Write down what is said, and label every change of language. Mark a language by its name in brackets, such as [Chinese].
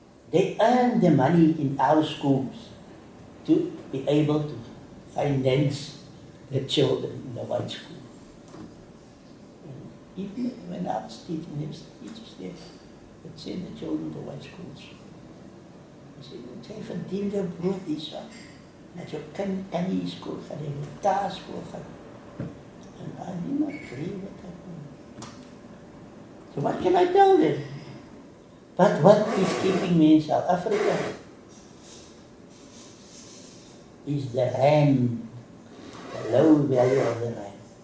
[English] They earn the money in our schools to be able to finance their children in the white school. And even when I was teaching, there was teachers there that send the children to white schools. They said, [Afrikaans] jy verdien jou brood hierso. As jou kind kan nie skool gaan, jy moet daar skool gaan. [English] And I did not agree with that. So what can I tell them? But what is keeping me in South Africa is the rand, the low value of the rand.